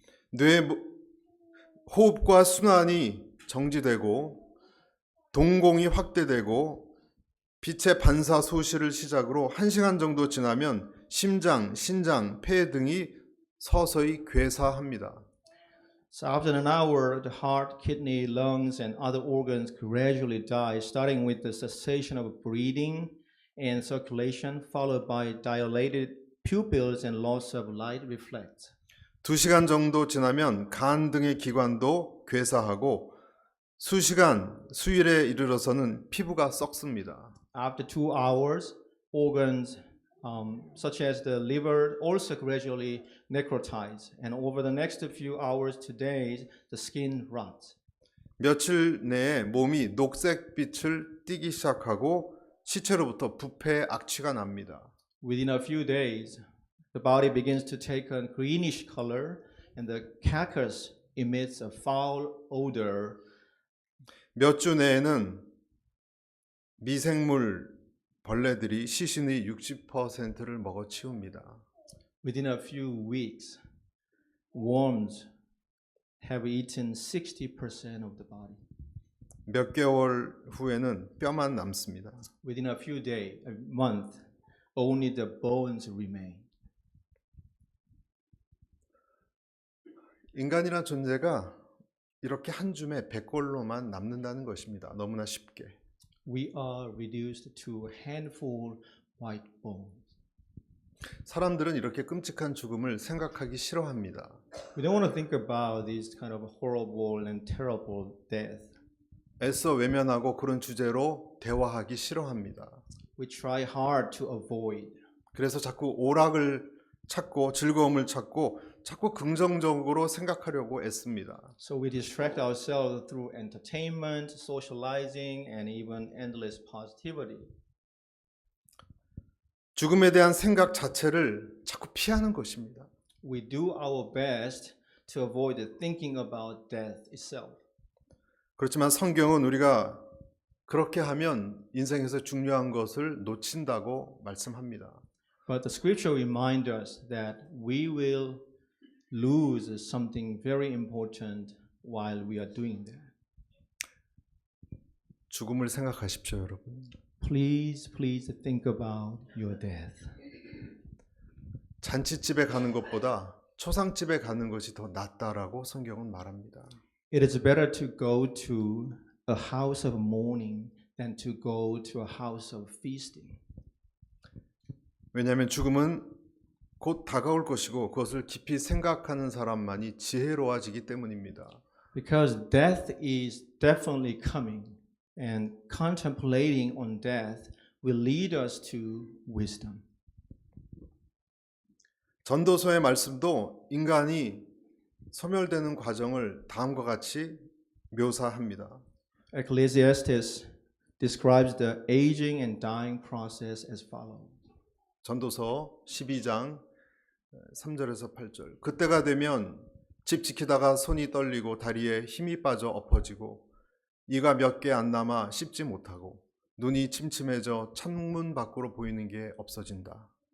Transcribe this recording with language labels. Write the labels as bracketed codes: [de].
[ko] 뇌의 호흡과 순환이 정지되고 동공이 확대되고 빛의 반사 소실을 시작으로 1시간 정도 지나면 심장, 신장, 폐 등이 서서히 괴사합니다. [en] So after an hour, the heart, kidney, lungs, and other organs gradually die, starting with the cessation of breathing and circulation, followed by dilated pupils and loss of light reflex. [ko] 2시간 정도 지나면 간 등의 기관도 괴사하고 수시간, 수일에 이르러서는 피부가 썩습니다. [en] After 2 hours, organs such as the liver also gradually necrotize, and over the next few hours to days, the skin rots. [ko] 며칠 내에 몸이 녹색빛을 띠기 시작하고 시체로부터 부패 악취가 납니다. [en] Within a few days, the body begins to take a greenish color, and the carcass emits a foul odor. [ko] 몇 주 내에는 미생물 벌레들이 시신의 60%를 먹어치웁니다. [en] Within a few weeks, worms have eaten 60% of the body. [ko] 몇 개월 후에는 뼈만 남습니다. [en] Within a few days, a month, only the bones remain. [ko] 인간이란 존재가 이렇게 한 줌의 백골로만 남는다는 것입니다. 너무나 쉽게. [en] We are reduced to a handful white bones. [ko] 사람들은 이렇게 끔찍한 죽음을 생각하기 싫어합니다. [en] We don't want to think about this kind of horrible and terrible death. [ko] 애써 외면하고 그런 주제로 대화하기 싫어합니다. [en] We try hard to avoid. [ko] 그래서 자꾸 오락을 찾고 즐거움을 찾고 자꾸 긍정적으로 생각하려고 애씁니다. [en] So we distract ourselves through entertainment, socializing, and even endless positivity. [ko] 죽음에 대한 생각 자체를 자꾸 피하는 것입니다. [en] We do our best to avoid thinking about death itself. [ko] 그렇지만 성경은 우리가 그렇게 하면 인생에서 중요한 것을 놓친다고 말씀합니다. [en] But the scripture reminds us that we will lose something very important while we are doing that. [ko] 죽음을 생각하십시오, 여러분. [en] Please think about your death. [ko] 잔치집에 가는 것보다 초상집에 가는 것이 더 낫다라고 성경은 말합니다. [en] It is better to go to a house of mourning than to go to a house of feasting. [ko] 왜냐하면 죽음은 곧 다가올 것이고 그것을 깊이 생각하는 사람만이 지혜로워지기 때문입니다. [en] Because death is definitely coming, and contemplating on death will lead us to wisdom. [ko] 전도서의 말씀도 인간이 소멸되는 과정을 다음과 같이 묘사합니다. [en] Ecclesiastes describes the aging and dying process as follows. [ko] 전도서 12장 3절에서 8절. 그때가 되면 집 지키다가 손이 떨리고 다리에 힘이 빠져 엎어지고 이가 몇 개 안 남아 씹지 못하고 눈이 침침해져 창문 밖으로 보이는 게 없어진다.